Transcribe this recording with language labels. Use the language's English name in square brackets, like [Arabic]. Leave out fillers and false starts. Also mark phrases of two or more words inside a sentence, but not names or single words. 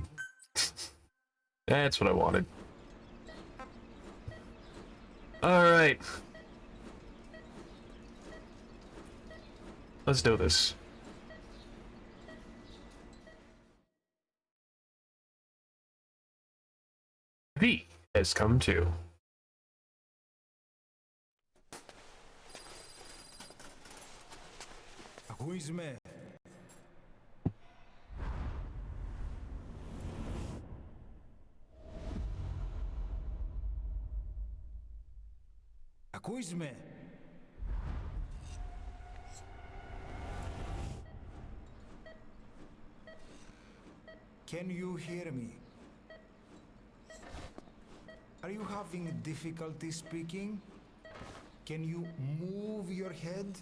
[English] That's what I wanted. Alright. Let's do this. V has come to. [Greek] Ακούς με? Ακούς με? [English] Can you hear me? Are you having difficulty speaking? Can you move your head?